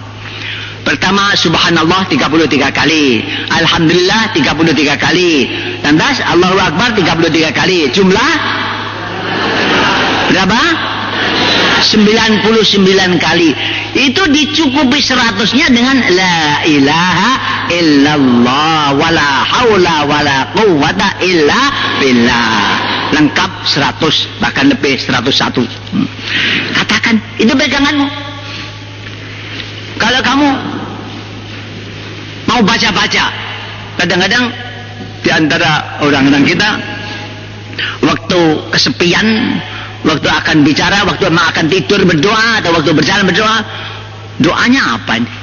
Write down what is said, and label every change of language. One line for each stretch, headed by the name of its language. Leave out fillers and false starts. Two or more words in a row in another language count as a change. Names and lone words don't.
Indonesian: Pertama subhanallah 33 kali, alhamdulillah 33 kali, lantas
Arabic: الله أكبر
Indonesian: 33 kali. Jumlah berapa? 99 kali. Itu dicukupi 100-nya dengan
Arabic: لا إله إلا الله ولا حول ولا قوة إلا بالله.
Indonesian: Lengkap 100, bahkan lebih 101. Katakan, itu peganganmu. Kalau kamu mau baca-baca, kadang-kadang di antara orang-orang kita waktu kesepian, waktu akan bicara, waktu akan tidur berdoa, atau waktu berjalan berdoa, doanya apa ini?